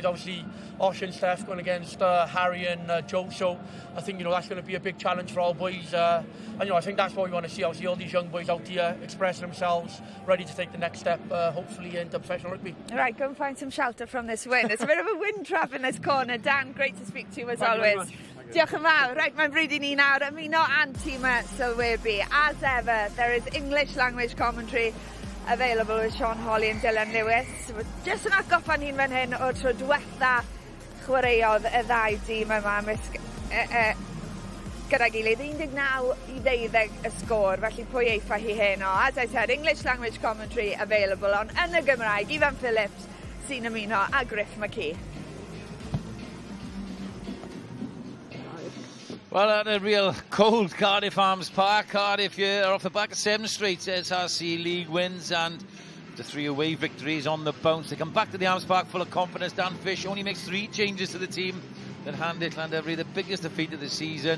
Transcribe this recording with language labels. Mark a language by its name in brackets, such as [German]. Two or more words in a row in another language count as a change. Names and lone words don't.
[English] Obviously, Osh and Steph going against Harry and Joe. So I think that's going to be a big challenge for our boys. And I think that's what we want to see. Obviously, all these young boys out here expressing themselves, ready to take the next step, hopefully into professional rugby. Right, go and find some shelter from this wind. It's a bit of a wind trap in this corner. Dan, great to speak to you as always. [Welsh] Diolch yn fawr. Right, mae'n bryd i ni nawr ymuno and tîmau sylwebu. [English] As ever, there is English language commentary available with Sean Hawley and Dylan Lewis. [Welsh] Just yn atgoffa ni'n fan hyn o'r tro diwetha chwaraeodd y ddau dîm yma gyda gilydd 19-12 y sgôr, felly pwy eitha hi heno. [English] As I said, English language commentary available on [Welsh] yn y Gymraeg, Ifan Phillips sy'n ymuno a Griff McKee. [English] Well, at a real cold Cardiff Arms Park. Cardiff here are off the back of 7 straight S4C League wins and the 3 away victories on the bounce. They come back to the Arms Park full of confidence. Dan Fish only makes 3 changes to the team that hand it Llandovery the biggest defeat of the season.